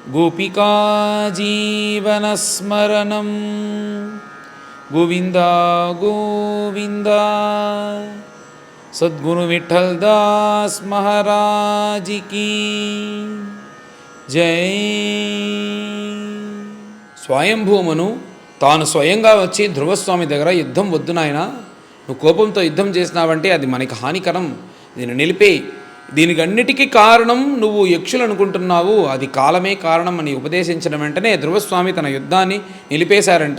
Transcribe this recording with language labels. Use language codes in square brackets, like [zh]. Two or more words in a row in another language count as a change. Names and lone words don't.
[sa] गोपिका जीवनस्मरणं गोविंदा गोविंदा। [hi] सद्गुरु विठल दास महाराज की जय। [te] స్వయంభూమను తాను స్వయంగా వచ్చి ధ్రువస్వామి దగ్గర యుద్ధం వద్దు నాయనా, నువ్వు కోపంతో యుద్ధం చేసినావంటే అది మనకి హానికరం, దీన్ని నిలిపేయి, దీనికి అన్నిటికీ కారణం నువ్వు యక్షులు అనుకుంటున్నావు, అది కాలమే కారణం అని ఉపదేశించిన వెంటనే ధ్రువస్వామి తన యుద్ధాన్ని నిలిపేశారంట.